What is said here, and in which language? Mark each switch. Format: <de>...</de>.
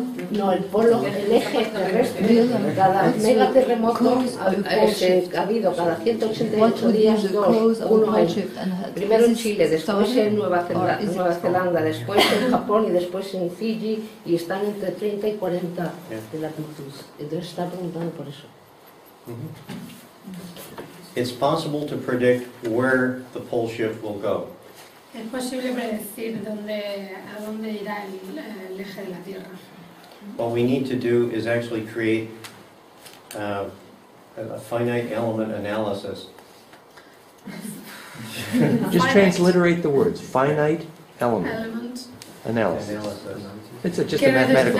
<es>No, el polo, el eje terrestre, cada megaterremoto ha habido cada 188 días uno primero en Chile, después en Nueva Zelanda, después en Japón y después en Fiji, y están entre 30 y 40 de latitud. Entonces está preguntando por eso.</es> <en>It's possible to predict where the pole shift will go.</en> <es>Es posible predecir a dónde irá el eje de la Tierra.</es> <en>What we need to do is actually create a finite element analysis. Just transliterate the words. Finite element analysis. It's just a mathematical</en>